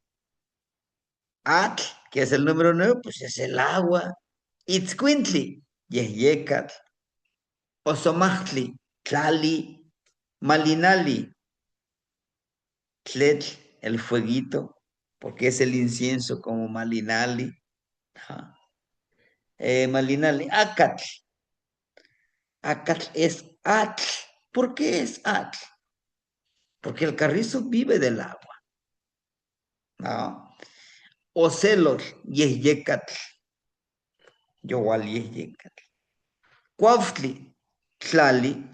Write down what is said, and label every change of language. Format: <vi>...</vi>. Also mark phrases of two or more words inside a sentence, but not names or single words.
<es>Atl, que es el número 9, pues es el agua. Itzcuintli, Yecatl. Osomachtli, Tlali, Malinali, Tletl, el fueguito, porque es el incienso como Malinali. Ajá. Malinali, Acatl. Acatl es Atl. ¿Por qué es Atl? Porque el carrizo vive del agua. ¿No? Ocelot, Yeyecatl. Yowal Yeyecatl. Cuauhtli, Tlali.</es>